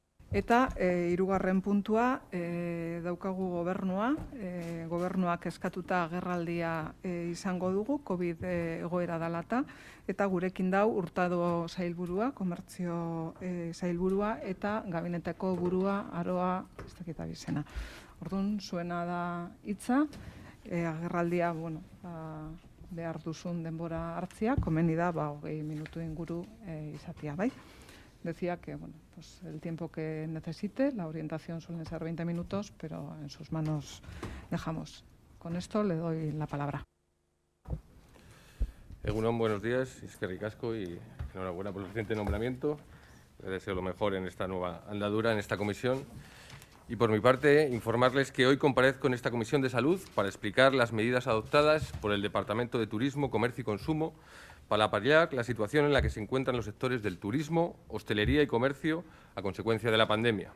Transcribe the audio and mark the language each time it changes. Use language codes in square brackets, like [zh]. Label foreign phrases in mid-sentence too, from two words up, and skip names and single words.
[eu] Eta hirugarren puntua daukagu gobernuak eskatuta agerraldia izango dugu, COVID egoera dalata, eta gurekin dau Hurtado sailburua, komertzio sailburua eta gabineteko burua Aroa, ez dakit abizena. Orduan, zuena da hitza, agerraldia, behar duzun denbora hartzia, komeni da, 20 minutu inguru izatea, bai? [es] Decía que pues el tiempo que necesite, la orientación suelen ser 20 minutos, pero en sus manos dejamos. Con esto le doy la palabra. Egunon, buenos días, [eu] eskerrik asko [es] y enhorabuena por el reciente nombramiento. Les deseo lo mejor en esta nueva andadura, en esta comisión. Y por mi parte, informarles que hoy comparezco en esta Comisión de Salud para explicar las medidas adoptadas por el Departamento de Turismo, Comercio y Consumo para paliar la situación en la que se encuentran los sectores del turismo, hostelería y comercio a consecuencia de la pandemia.